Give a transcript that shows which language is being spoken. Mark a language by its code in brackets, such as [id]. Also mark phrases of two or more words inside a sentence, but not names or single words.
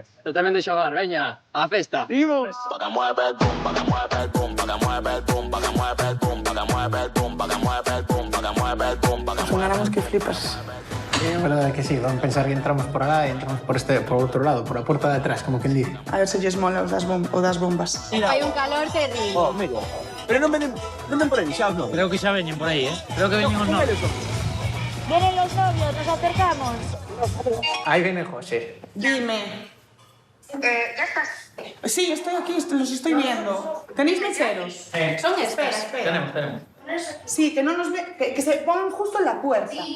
[gl] Eu tamén de xogar, veña, á festa. Imos. [es] Sonáramos que flipas. Es verdad que sí, van a pensar que entramos por acá y entramos por otro lado, por la puerta de atrás, como quien dice. [gl] A ver se lles mola o das bombas. Hai un calor terrible. Oh, mira. Pero non venen por aí, xa non. Creo que xa veñen por aí, Creo que veñen os novios. [es] Vienen los novios, nos acercamos. Ahí viene José. Dime. Ya estás. Sí, estoy aquí, los estoy viendo. ¿Tenéis mecheros? Son Espera, estos. espera. Tenemos. Sí, que no nos ve, que se pongan justo en la puerta.